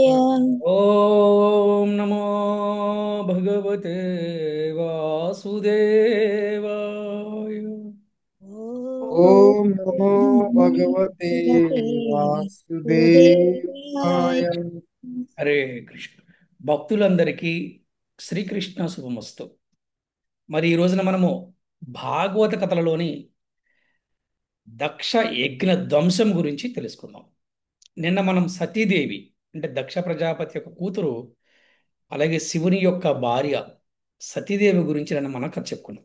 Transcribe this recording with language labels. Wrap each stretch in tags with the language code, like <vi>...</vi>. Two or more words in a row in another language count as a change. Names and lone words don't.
<sa>ओम नमो भगवते वासुदेवाय। ॐ ओम नमो नमो भगवते भगवते वासुदेवाय। सुदेवाय।</sa> <te>హరే కృష్ణ. భక్తులందరికీ శ్రీకృష్ణ శుభమస్తు. మరి ఈ రోజున మనము భాగవత కథలలోని దక్ష యజ్ఞ ధ్వంసం గురించి తెలుసుకుందాం. నిన్న మనం సతీదేవి అంటే దక్ష ప్రజాపతి యొక్క కూతురు, అలాగే శివుని యొక్క భార్య సతీదేవి గురించి నిన్న మనం కథ చెప్పుకున్నాం.</te>